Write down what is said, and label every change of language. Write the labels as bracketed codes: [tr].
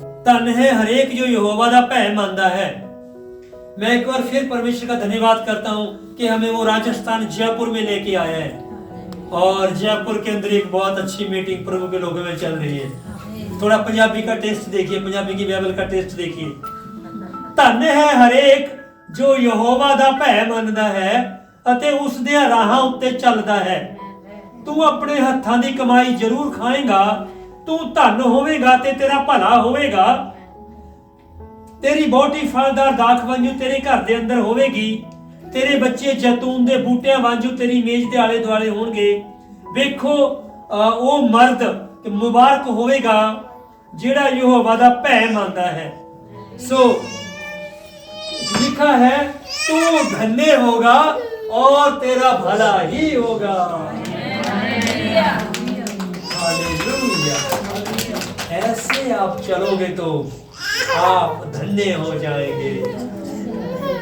[hi] धन है हरेक जो यहोवा दा भय मानदा है। मैं एक बार फिर परमेश्वर का धन्यवाद करता हूँ कि हमें वो राजस्थान जयपुर में लेके आया है, और जयपुर के अंदर एक बहुत अच्छी मीटिंग प्रभु के लोगों में चल रही है। थोड़ा पंजाबी का टेस्ट देखिए, पंजाबी की बाइबल का टेस्ट देखिए। धन है हरेक जो यहोवा दा भय मानदा है [pa] ਅਤੇ ਉਸ ਦੇ ਰਾਹਾਂ ਉੱਤੇ ਚੱਲਦਾ ਹੈ। ਤੂੰ ਆਪਣੇ ਹੱਥਾਂ ਦੀ ਕਮਾਈ ਜ਼ਰੂਰ ਖਾਏਗਾ, ਤੂੰ ਧਨ ਹੋਵੇਗਾ ਤੇ ਤੇਰਾ ਭਲਾ ਹੋਵੇਗਾ। ਤੇਰੀ ਬਹੁਤੀ ਫਲਦਾਰ ਦਾਖ ਵਾਂਝੂ ਤੇਰੇ ਘਰ ਦੇ ਅੰਦਰ ਹੋਵੇਗੀ। ਤੇਰੇ ਬੱਚੇ ਜੈਤੂਨ ਦੇ ਬੂਟਿਆਂ ਵਾਂਝੂ ਤੇਰੀ ਮੇਜ਼ ਦੇ ਆਲੇ ਦੁਆਲੇ ਹੋਣਗੇ। ਵੇਖੋ ਉਹ ਮਰਦ ਮੁਬਾਰਕ ਹੋਵੇਗਾ ਜਿਹੜਾ ਯਹੋਵਾ ਦਾ ਭੈ ਮੰਨਦਾ है। [hi] सो लिखा है, तू धन्य होगा और तेरा भला ही होगा। हालेलुया। ऐसे आप चलोगे तो आप धन्य हो जाएंगे।